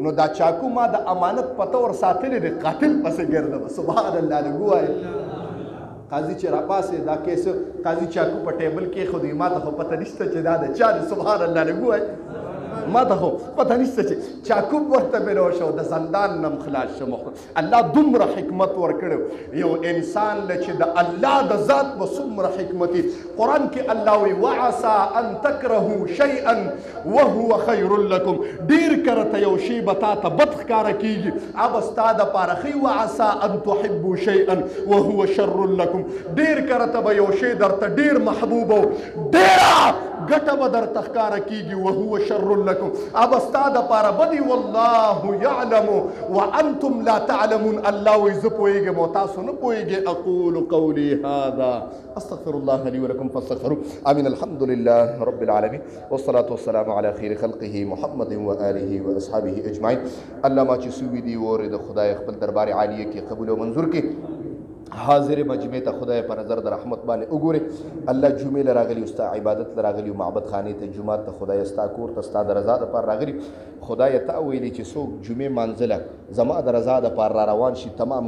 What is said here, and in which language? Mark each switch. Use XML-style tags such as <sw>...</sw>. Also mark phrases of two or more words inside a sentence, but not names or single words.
<ps>نو دا چاکو ما د امانت په طور ساتلی دی قاتل پسې ګرځم</ps> <ar>سبحان الله</ar> <ps>لږ ووایه قاضي چې راپاسې دا کیس قاضي چاکو په ټیبل کې خو دوی ما ته خو پته نشته چې دا د چا دی</ps> <ar>سبحان الله</ar> <ps>لږ ووایه ما ته خو پته نشته چې چاکو ورته ملو شو د زندان نه خلاص شم الله دومره حکمت ورکړی یو انسان له چې د الله د ذات به څومره حکمتي قرآن کې الله وایي</ps> <ar>وعسى ان تکرهوا شیئا وهو خیر لکم</ar> <ps>ډېر کرته یو شی به تا ته بد ښکاره کېږي هغه ستا دپاره ښي</ps> <ar>وعسى ان تحبوا شیئا وهو شر لکم</ar> <ps>ډېر کرته به یو شی درته ډېر محبوب او ډېره ګټه به درته ښکاره کېږي</ps> <ar>وهو شر لکم</ar> <ps>هغه ستا دپاره بدي</ps> <ar>والله یعلم وانتم لا تعلمون</ar> <ps>الله وایي زه پوهېږم او تاسو نه پوهېږئ</ps> <ar>اقول قولي هذا استغفر الله لي ولكم فاستغفروه امين الحمد لله رب العالمين والصلاة والسلام على خير خلقه محمد وآله واصحابه اجمعين الله</ar> <ps>ما چې سوي دي وره د خدای خپل دربار عالیه کې قبول او منظور کې حاضر مجمع ته خدای په نظر د رحمت باندې وګوري الله جمعې له راغلي ستا عبادت له راغلي معبد خانې ته جومات ته خدای ستا کور ته ستا د رضا دپاره راغلي خدای ته ویلي چې څوک جمعې مانځله زما د رضا دپاره را روان شي تمام</ps>